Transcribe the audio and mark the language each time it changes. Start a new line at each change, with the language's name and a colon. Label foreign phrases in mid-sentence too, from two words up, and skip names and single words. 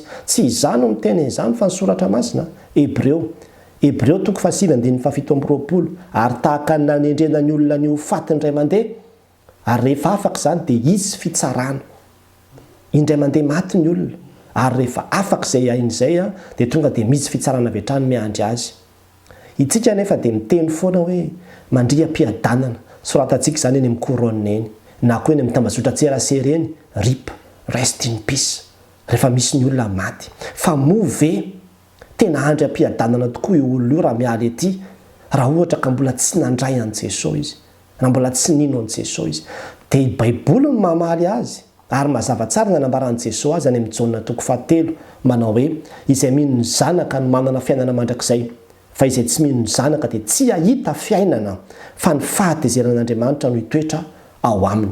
Malagasy: Tsy izany no miteny izany fa ny soratra masina. Hebreo 7:7 ary tahaka ny nanendrena ny olona ny ho faty indray mandeha, ary rehefa afaka izany dia hisy fitsarana. Indray mandeha maty ny olona ary rehefa afaka izay ain'izay dia tonga dia misy fitsarana avy hatrany miandry azy. Itsika nefa dia miteny foana hoe mandria-piadanana. Soratantsika izany eny amin'ny couronne eny, na koa eny amin'ny tambazotra-tserasera eny,
English: RIP, rest in peace,
Malagasy: rehefa misy ny olona maty. Fa moa ve tena andria-piadanana tokoa io olona io raha mialy ety raha ohatra ka mbola tsy nandray an'i Jesosy izy, raha mbola tsy nino an'i Jesosy izy. Dia i Baiboly no mamaly azy ary mazava tsara ny anambaran'i Jesosy azy any amin'ny Jaona 4 manao hoe izay mino ny zanaka no manana fiainana mandrakizay, fa izay tsy mino ny zanaka dia tsy hahita fiainana fa ny fahatezeran'Andriamanitra no hitoetra ao aminy.